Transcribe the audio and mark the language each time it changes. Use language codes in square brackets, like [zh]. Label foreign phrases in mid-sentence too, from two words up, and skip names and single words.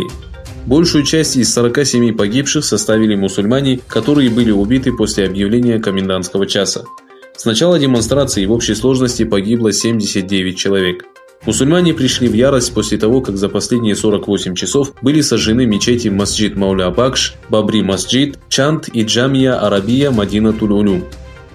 [ru] Большую часть из 47 погибших составили мусульмане, которые были убиты после объявления комендантского часа. С начала демонстрации в общей сложности погибло 79 человек. Мусульмане пришли в ярость после того, как за последние 48 часов были сожжены мечети Масджид Мауля Бакш, Бабри Масджид, Чанд и Джамия Арабия Мадина Туль-Улюм.